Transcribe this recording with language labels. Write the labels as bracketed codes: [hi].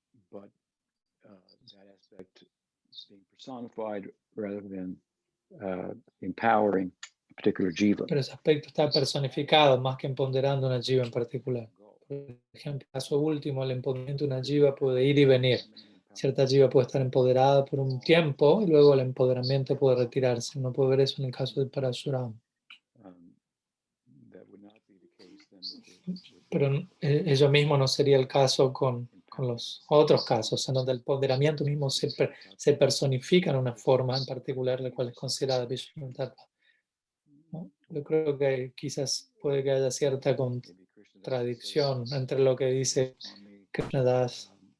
[en] but that aspect being personified rather than empowering a particular jiva. [es] Pero ese aspecto está personificado más que empoderando una jiva en particular. Por ejemplo, en caso último, el empoderamiento de una jiva puede ir y venir. Cierta jiva puede estar empoderada por un tiempo y luego el empoderamiento puede retirarse. Uno puede ver eso en el caso de Parasuram. [en] That would not be the case then with [es] Pero ello mismo no sería el caso con los otros casos, en donde el empoderamiento mismo se personifica en una forma en particular, la cual es considerada Vishnu Tattva, ¿no? Yo creo que quizás puede que haya cierta contradicción entre lo que dice Krishnadas